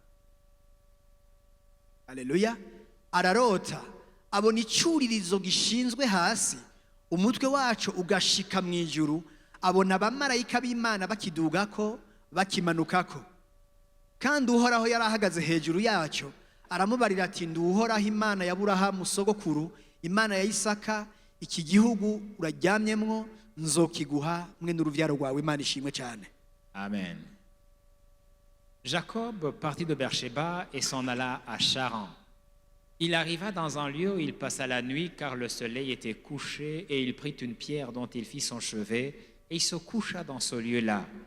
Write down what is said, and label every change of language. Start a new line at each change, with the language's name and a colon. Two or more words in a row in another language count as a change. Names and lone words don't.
Rundi: aleluya ararota abona icuririzo gishinzwe hasi umutwe wacu ugashika mu ijuru abona abamarayika b'Imana bakidugako bakimanukako kandi uhoraho yari ahagaze hejuru yacyo aramubarira ati nduhoraho Imana ya Aburahamu sogokuru Imana ya Isaka iki gihugu uraryamyemwo nzokiguha mwe n'uruvyaro rwawe Imana ishimwe cyane. Amen.
French: Jacob partit de Beersheba et s'en alla à Charan. Il arriva dans un lieu où il passa la nuit car le soleil était couché et il prit une pierre dont il fit son chevet et il se coucha dans ce lieu-là.